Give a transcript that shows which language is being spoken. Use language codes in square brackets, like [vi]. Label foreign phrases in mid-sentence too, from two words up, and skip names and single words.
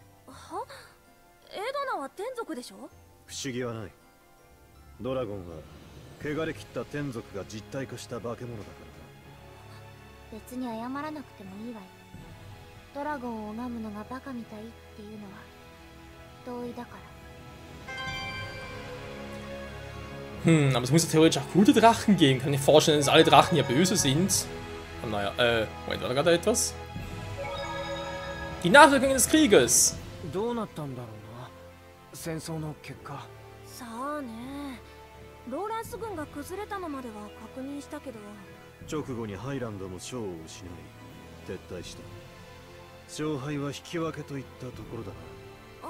[ja] は？エドナは天族でしょ？不思議はない。ドラゴンは汚れ切った天族が実体化した化け物だから別に謝らなくてもいいわよ。ドラゴンを拝むのがバカみたいっていうのは同意だから。 [de] Aber es muss ja theoretisch auch gute Drachen geben. Kann ich mir vorstellen, dass alle Drachen hier böse sind. Aber naja, Moment, war da gerade etwas? Die Nachwirkungen des Krieges! [ja] どうなったんだろうな、戦争の結果。さあね。ローランス軍が崩れたのまでは確認したけど。直後にハイランドも将を失い撤退した。勝敗は引き分けといったところだな。